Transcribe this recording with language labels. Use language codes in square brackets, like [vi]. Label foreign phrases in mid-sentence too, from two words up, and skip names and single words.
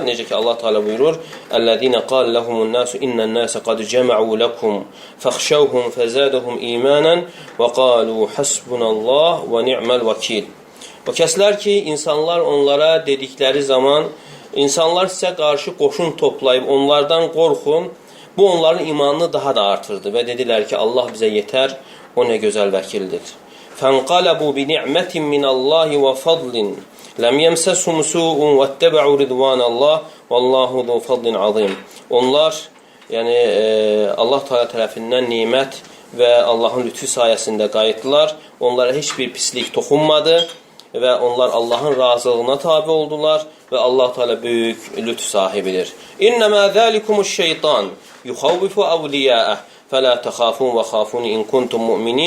[az] Necə ki, Allah Teala buyurur, [ar] "الذين قال لهم الناس إن الناس قد جمعوا لكم فاخشوهم فزادهم إيمانا وقالوا حسبنا الله ونعم الوكيل." [az] O kəslər ki, insanlar onlara dedikləri zaman, insanlar sizə qarşı qoşun toplayıb onlardan qorxun, bu onların imanını daha da artırdı və dedilər ki, Allah bizə yetər, o nə gözəl vəkildir. [ar] فَانْقَلَبُوا بِنِعْمَةٍ مِّنَ اللّٰهِ وَفَضْلٍ لَمْ يَمْسَسْهُمْ سُوءٌ وَاتَّبَعُوا رِضْوَانَ اللّٰهِ وَاللّٰهُ ذُو فَضْلٍ عَظِيمٍ. [az] Onlar, Allah Teala tərəfindən nimət və Allahın lütfü sayəsində qayıtdılar. Onlara heç bir pislik toxunmadı və onlar Allahın razılığına tabi oldular və Allah Teala böyük lütf sahibidir. [ar] إنما ذلكم الشيطان يخوف أولياءه فلا تخافوهم وخافون إن كنتم مؤمنين.